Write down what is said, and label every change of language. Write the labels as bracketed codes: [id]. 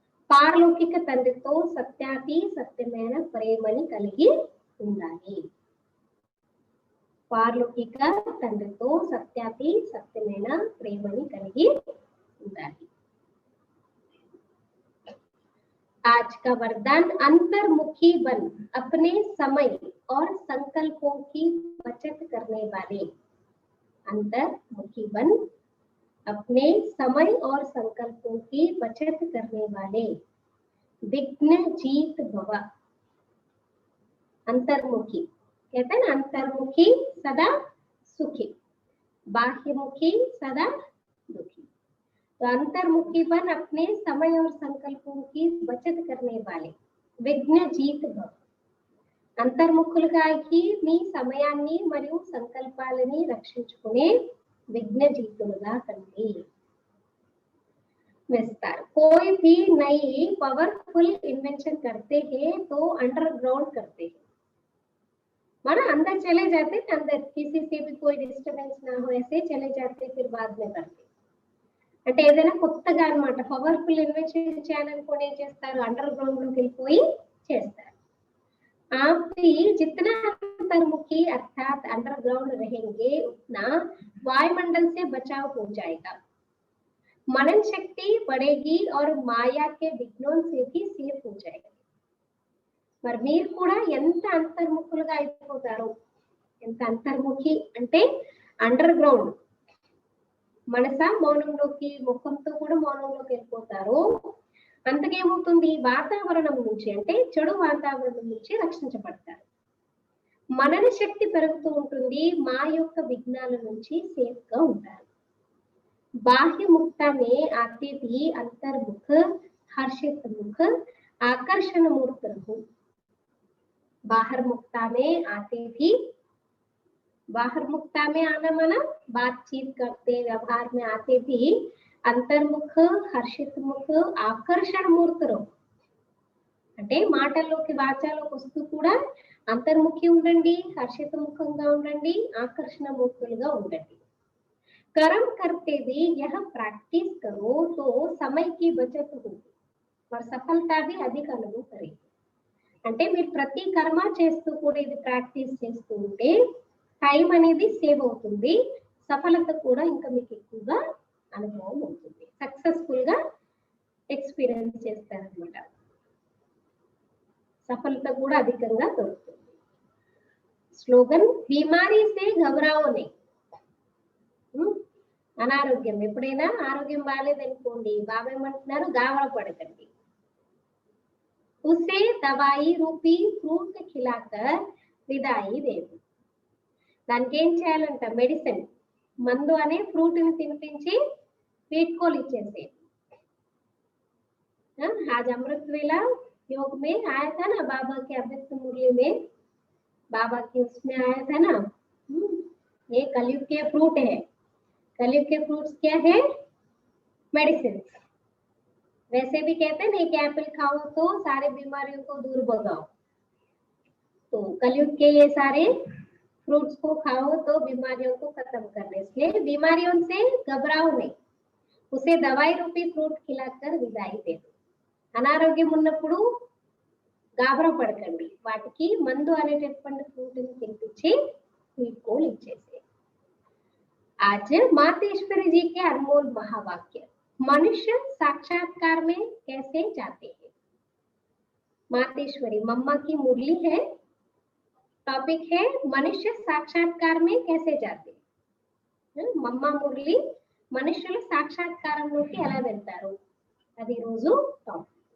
[te] పారలౌకిక తండ్రితో సత్యాతి సత్యమైన ప్రేమని కలిగి ఉండాలి. పారలౌకిక తండ్రితో సత్యాతి సత్యమైన ప్రేమని కలిగి ఉండాలి. [hi] आज का वरदान, अंतर्मुखी बन अपने समय और संकल्पों की बचत करने वाले. अंतर्मुखी बन अपने समय और संकल्पों की बचत करने वाले. विघ्न जीत भव. अंतर्मुखी कहते हैं ना, अंतर्मुखी सदा सुखी, बाह्यमुखी सदा दुखी. तो अंतर्मुखी बन अपने समय और संकल्पों की बचत करने वाले. విఘ్న జీత్ భవ. [te] అంతర్ముఖులుగా అయి మీ సమయాన్ని మరియు సంకల్పాలని రక్షించుకునే విఘ్న జీతులుగా కండి. [hi] विस्तार, कोई भी नई पावरफुल इन्वेंशन करते हैं तो अंडरग्राउंड करते हैं. माना अंदर चले जाते, अंदर किसी से भी कोई डिस्टर्बेंस ना हो ऐसे चले जाते, फिर बाद में करते. [te] అంటే ఏదైనా కొత్తగా అన్నమాట, పవర్ఫుల్ ఇన్వెన్షన్ చేయాలనుకోని ఏం చేస్తారు, అండర్ గ్రౌండ్ లోకి వెళ్ళిపోయి చేస్తారు. [hi] आप भी जितना अंतर्मुखी अर्थात अंडरग्राउंड रहेंगे उतना वायुमंडल से बचाव हो जाएगा. मनन शक्ति बढ़ेगी और माया के विघ्नों से भी सेफ हो जाएगा. [te] మరి మీరు కూడా ఎంత అంతర్ముఖులుగా అయిపోతారో, ఎంత అంతర్ముఖి అంటే అండర్ గ్రౌండ్, మనస మౌనంలోకి, ముఖంతో కూడా మౌనంలోకి వెళ్ళిపోతారు. అంతకేమవుతుంది, వాతావరణం నుంచి అంటే చెడు వాతావరణం నుంచి రక్షించబడతారు. మనన శక్తి పెరుగుతూ ఉంటుంది, మా యొక్క విఘ్నాల నుంచి సేఫ్ గా ఉంటారు. [hi] బాహ్య ముక్త మే ఆతే భీ అంతర్ముఖ హర్షిత ముఖ ఆకర్షణ మూర్త రహు. बाहर मुक्ता में आते भी, बाहर मुक्ता में आना माना बातचीत करते व्यवहार में आते भी अंतर्मुख हर्षित मुख आकर्षण मूर्त रहो. [te] అంటే మాటల్లోకి వాచాలోకి వస్తూ కూడా అంతర్ముఖి ఉండండి, హర్షిత ముఖంగా ఉండండి, ఆకర్షణ మూర్తులుగా ఉండండి. [hi] कर्म करते भी यह प्रैक्टिस करो तो समय की बचत होगी और सफलता भी अधिक अनुभव करेगी. [te] అంటే మీరు ప్రతి కర్మ చేస్తూ కూడా ఇది ప్రాక్టీస్ చేస్తూ ఉంటే టైం అనేది సేవ్ అవుతుంది, సఫలత కూడా ఇంకా మీకు ఎక్కువగా అనుభవం అవుతుంది, సక్సెస్ఫుల్ గా ఎక్స్పీరియన్స్ చేస్తారనమాట, సఫలత కూడా అధికంగా దొరుకుతుంది. [hi] స్లోగన్, బీమారీ సే ఘబరావో నే. [te] అనారోగ్యం, ఎప్పుడైనా ఆరోగ్యం బాగాలేదనుకోండి, బాబా ఏమంటున్నారు, గాబరా పడకండి. [hi] उसे दवाई रूपी फ्रूट खिलाकर विदाई देवी. [te] దానికి ఏం చేయాలంట, మెడిసిన్ మందు అనే ఫ్రూట్ ని తినిపించి వీడ్కోలు ఇచ్చేసి. [hi] आज अमृत वेला योग में आया था ना बाबा के अमृत मुरली में, बाबा की उसमें आया था ना, ये कलयुग के फ्रूट है। कलयुग के फ्रूट्स क्या है? मेडिसिन। वैसे भी कहते हैं ना, एक एप्पल खाओ तो सारे बीमारियों को दूर भगाओ। तो कलयुग के ये सारे फ्रूट्स को खाओ तो बीमारियों को खत्म करने, इसलिए बीमारियों से घबराओ नहीं, उसे दवाई रूपी फ्रूट खिलाकर विदाई दे दो। [te] అనారోగ్యం ఉన్నప్పుడు గాబరా పడకండి, వాటికి మందు అనేటటువంటి ఫ్రూట్ ని తినిపించి వీడ్కోలు ఇచ్చేసి। [hi] आज मातेश्वरी जी के अनमोल महावाक्य, मनुष्य साक्षात्कार में कैसे जाते हैं। मातेश्वरी मम्मा की मुरली है, टॉपिक है मनुष्य साक्षात्कार में कैसे जाते हैं। [te] मम्मा मुरली మనుషులు సాక్షాత్కారంలోకి ఎలా వెళ్తారు అది రోజు టాపిక్।